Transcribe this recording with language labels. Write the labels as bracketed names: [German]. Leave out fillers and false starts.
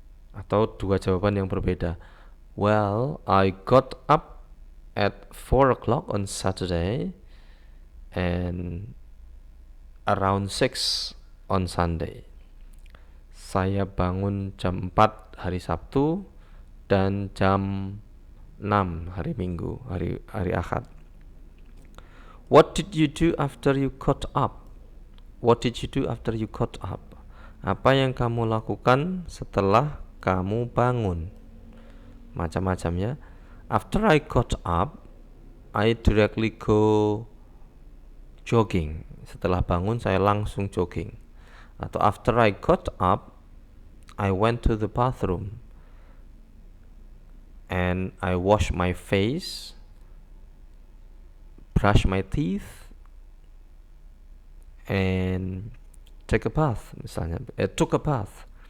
[Indonesian] Atau dua jawaban yang berbeda. [English] Well, I got up at 4 o'clock on Saturday and around 6 on Sunday. [Indonesian] Saya bangun jam 4 hari Sabtu dan jam 6 hari Minggu, hari Ahad. [English] What did you do after you got up? What did you do after you got up? [Indonesian] Apa yang kamu lakukan setelah kamu bangun? Macam-macam ya. [English] After I got up, I directly go jogging. [Indonesian] Setelah bangun saya langsung jogging. [English] Atau after I got up, I went to the bathroom and I wash my face, brush my teeth, and take a bath. Misalnya, took a bath.